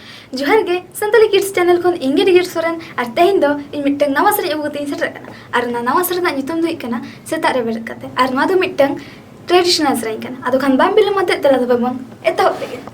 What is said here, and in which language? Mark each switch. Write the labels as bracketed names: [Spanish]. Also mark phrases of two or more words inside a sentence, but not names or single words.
[Santali] जोहार गे संताली किड्स चैनल खन इंगे डिगिर सोरेन और तेहिन दो इन मिट्टंग नवा सरी अगु कते सेटर कना और ना नवा सरी ना नितुम दो इकना सेता रे बेरत कते और मा दो मिट्टंग ट्रेडिशनल सरी कना आदो खान बाम बिलम मते तला दो बमन एतो लेगे